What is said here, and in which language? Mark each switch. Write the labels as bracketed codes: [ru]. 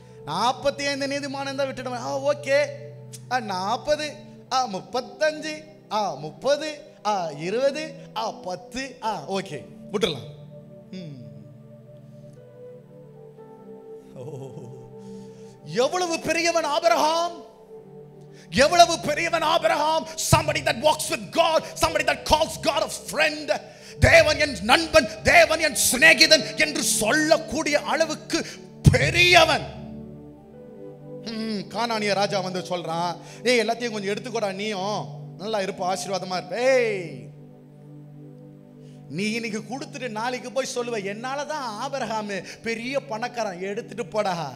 [ta] 45 நீதிமானம் இருந்தா விட்டுட. Okay 40 35 30 20 10 okay விட்டுடலாம். எவ்வளவு பெரியவன் ஆபிரகாம், எவ்வளவு பெரியவன் Abraham. [en] somebody that walks with God, somebody that calls God a friend. [ta] தேவன் என் நண்பன், தேவன் என் சிநேகிதன் என்று சொல்லக்கூடிய அளவுக்கு பெரியவன். கானானிய ராஜா வந்து சொல்றான், ஏய் எல்லாத்தையும் கொஞ்சம் எடுத்துக்கோடா, நீயும் நல்லா இருப்ப, ஆசீர்வாதமா இருப்ப. ஏய் நீ இன்னைக்கு கொடுத்துட்டு நாளைக்கு போய் சொல்லுவ, என்னாலதான் ஆபிரகாம் பெரிய பணக்காரன், எடுத்துட்டு போடா.